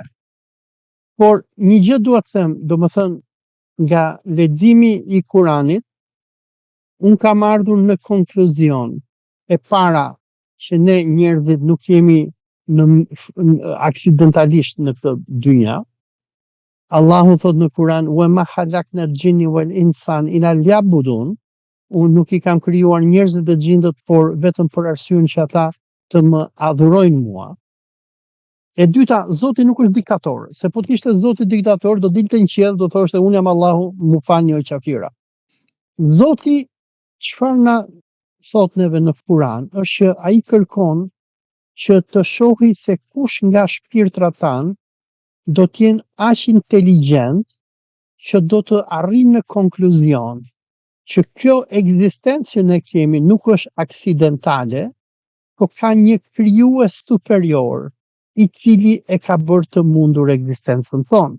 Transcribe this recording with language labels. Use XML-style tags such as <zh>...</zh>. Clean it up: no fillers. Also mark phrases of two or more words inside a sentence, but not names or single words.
<sq>Por një gjë dua të them, domethënë nga leximi i Kuranit, unë kam ardhur në konkluzion e para që ne njerëzit nuk jemi aksidentalisht në këtë dynja.</sq> <ar>Allahu thot në Kuran, "وما خلقنا الجن والإنس إلا ليعبدون."</ar> <sq>Unë nuk i kam krijuar njerëzit dhe gjindët, por vetëm për arsyen që ata të më adhurojnë mua. E dyta, Zoti nuk është diktator, se po të ishte Zoti diktator, do dilte në qiell, do thoshte unë jam Allahu, mu falni o qafira. Zoti çfarë na thot neve në Kur'an është që ai kërkon që të shohë se kush nga shpirtrat tanë do të jenë aq inteligjent që do të arrijë në konkluzion që kjo ekzistencë që ne kemi nuk është aksidentale, po ka një krijues superior i cili e ka bërë të mundur ekzistencën tonë.</sq>